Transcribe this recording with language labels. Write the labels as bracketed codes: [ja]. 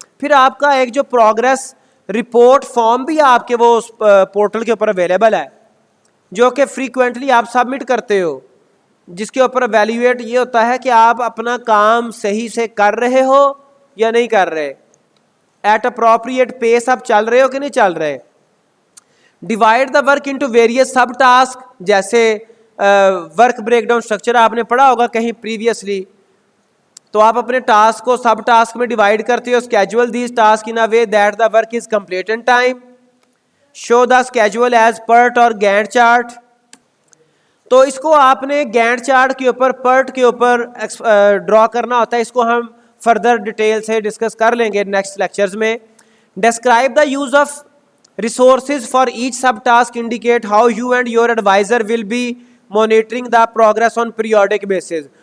[ur] پھر آپ کا ایک جو پروگرس رپورٹ فارم بھی آپ کے وہ پورٹل کے اوپر اویلیبل ہے, جو کہ فریکوینٹلی آپ سبمٹ کرتے ہو, جس کے اوپر ایویلیویٹ یہ ہوتا ہے کہ آپ اپنا کام صحیح سے کر رہے ہو یا نہیں کر رہے, [en] at appropriate pace [ur] آپ چل رہے ہو کہ نہیں چل رہے. [en] divide the work into various sub task, [ur] جیسے ورک بریک ڈاؤن اسٹرکچر آپ نے پڑھا ہوگا کہیں پریویسلی, تو آپ اپنے ٹاسک کو سب ٹاسک میں ڈیوائڈ کرتے ہو. [en] Schedule these task in a way that the work is complete in time. Show the schedule as PERT or Gantt chart, [ur] تو اس کو آپ نے گینٹ چارٹ کے اوپر, پرٹ کے اوپر ڈرا کرنا ہوتا ہے. اس کو ہم فردر ڈیٹیل سے ڈسکس کر لیں گے نیکسٹ لیکچرز میں. [en] Describe the use of resources for each sub task, indicate how you and your advisor will be monitoring the progress on periodic basis.